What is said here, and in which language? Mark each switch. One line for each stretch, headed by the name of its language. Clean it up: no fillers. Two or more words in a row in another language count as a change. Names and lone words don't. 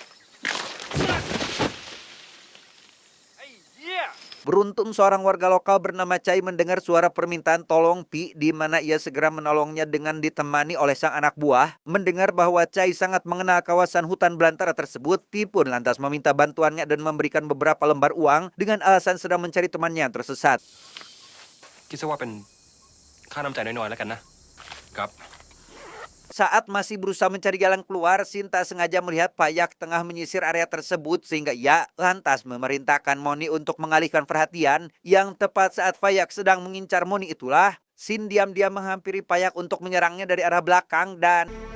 Indonesian: Beruntung seorang warga lokal bernama Chai mendengar suara permintaan tolong Pi, di mana ia segera menolongnya dengan ditemani oleh sang anak buah. Mendengar bahwa Chai sangat mengenal kawasan hutan belantara tersebut, Pi pun lantas meminta bantuannya dan memberikan beberapa lembar uang dengan alasan sedang mencari temannya yang tersesat.
Thai: คิดซะว่าเป็นค่าน้ำใจน้อยๆแล้วกันนะครับ
Indonesian: Saat masih berusaha mencari jalan keluar, Shin tak sengaja melihat Payak tengah menyisir area tersebut sehingga ia lantas memerintahkan Moni untuk mengalihkan perhatian. Yang tepat saat Payak sedang mengincar Moni itulah, Shin diam-diam menghampiri Payak untuk menyerangnya dari arah belakang dan...